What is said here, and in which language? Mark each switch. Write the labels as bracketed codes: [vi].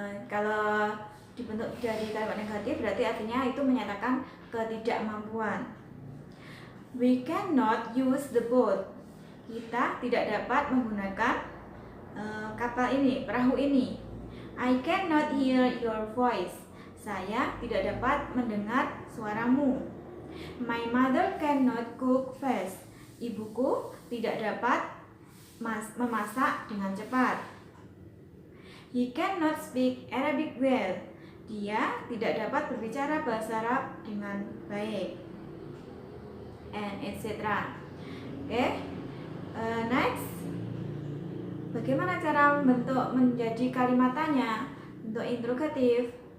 [id] Kalau dibentuk dari kalimat negatif, berarti artinya itu menyatakan ketidakmampuan. [en] We cannot use the boat. [id] Kita tidak dapat menggunakan kapal ini, perahu ini. [en] I cannot hear your voice. [id] Saya tidak dapat mendengar suaramu. [en] My mother cannot cook fast. [id] Ibuku tidak dapat memasak dengan cepat. [en] He cannot speak Arabic well. [id] Dia tidak dapat berbicara bahasa Arab dengan baik. [en] And etc. Okay. Next, [id] bagaimana cara membentuk menjadi kalimat tanya, bentuk interrogatif?